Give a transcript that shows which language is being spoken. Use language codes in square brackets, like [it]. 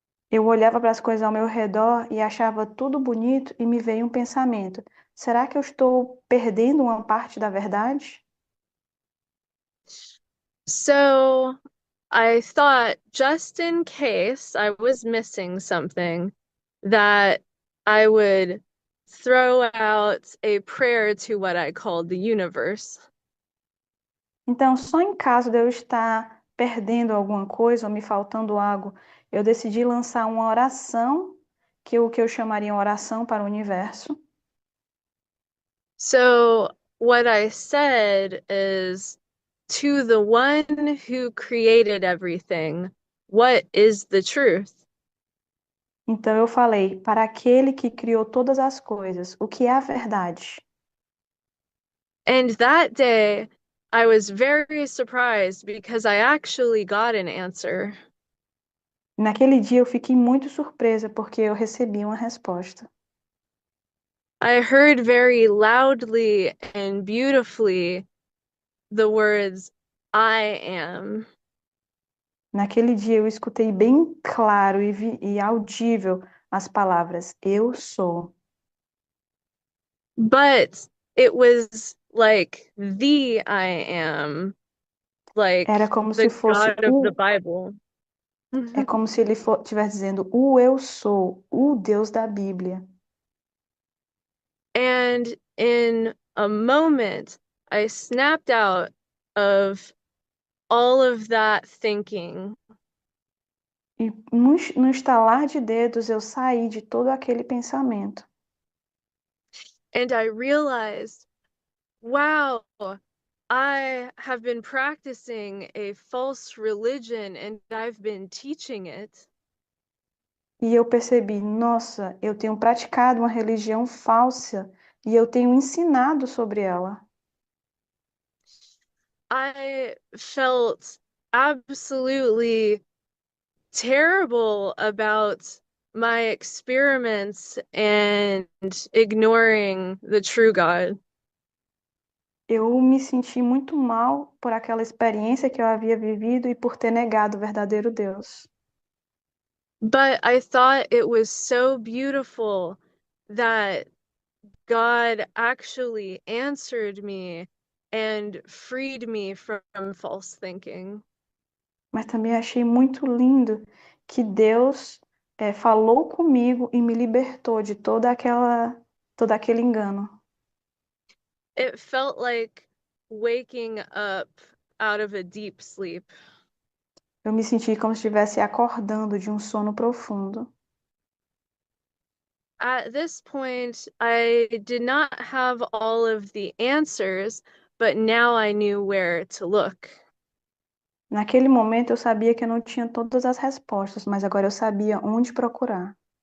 [pt] Eu olhava para as coisas ao meu redor e achava tudo bonito e me veio um pensamento: será que eu estou perdendo uma parte da verdade? [en] So I thought, just in case I was missing something, that I would throw out a prayer to what I called the universe. [pt] Então, só em caso de eu estar perdendo alguma coisa ou me faltando algo, eu decidi lançar uma oração, o que eu chamaria uma oração para o universo. [en] So what I said is, to the one who created everything, what is the truth? [pt] Então eu falei: para aquele que criou todas as coisas, o que é a verdade? [en] And that day, I was very surprised because I actually got an answer. [pt] Naquele dia eu fiquei muito surpresa porque eu recebi uma resposta. [en] I heard very loudly and beautifully the words, I am. [pt] Naquele dia eu escutei bem claro e audível as palavras: eu sou. [en] But it was like the I am, [pt] Era [en] like [pt] como se [en] the [pt] fosse [en] God of the Bible. [pt] é como se ele estivesse dizendo o eu sou, o Deus da Bíblia. [en] And in a moment, I snapped out of all of that thinking. [pt] E no estalar de dedos eu saí de todo aquele pensamento. [en] And I realized, wow, I have been practicing a false religion and I've been teaching it. [pt] E eu percebi, nossa, eu tenho praticado uma religião falsa e eu tenho ensinado sobre ela. [en] I felt absolutely terrible about my experiments and ignoring the true God. [pt] Eu me senti muito mal por aquela experiência que eu havia vivido e por ter negado o verdadeiro Deus. [en] But I thought it was so beautiful that God actually answered me and freed me from false thinking. [pt] Mas também achei muito lindo que Deus falou comigo e me libertou de todo aquele engano. [en] It felt like waking up out of a deep sleep. [pt] Eu me senti como se estivesse acordando de um sono profundo. [en] At this point, I did not have all of the answers, but now I knew where to look. [pt] Naquele momento eu sabia que eu não tinha todas as respostas, mas agora eu sabia onde procurar.